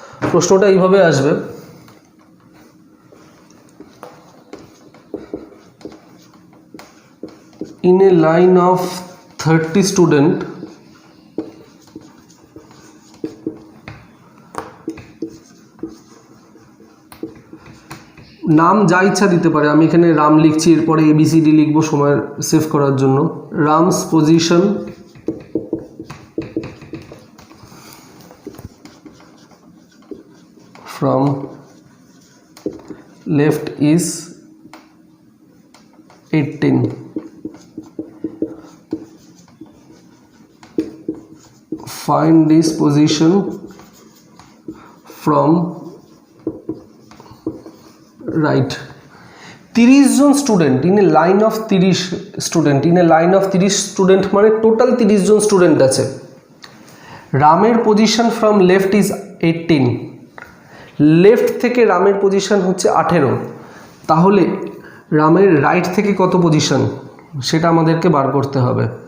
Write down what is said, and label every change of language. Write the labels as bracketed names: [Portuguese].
[Bangla] প্রশ্নটা এইভাবে আসবে, [English] in a line of 30 student, [Bangla] নাম যা ইচ্ছা দিতে পারে, আমি এখানে রাম লিখছি, এরপরে ABCD লিখবো সময় সেভ করার জন্য। [English] Ram's position from left is 18, find this position from right। 30 জন student in a line of 30 student, in a line of 30 student মানে total 30 জন student আছে। [Bangla] রামের [English] position from left is 18, [Bangla] left থেকে রামের পজিশন হচ্ছে 18, তাহলে রামের রাইট থেকে কত পজিশন সেটা আমাদেরকে বার করতে হবে।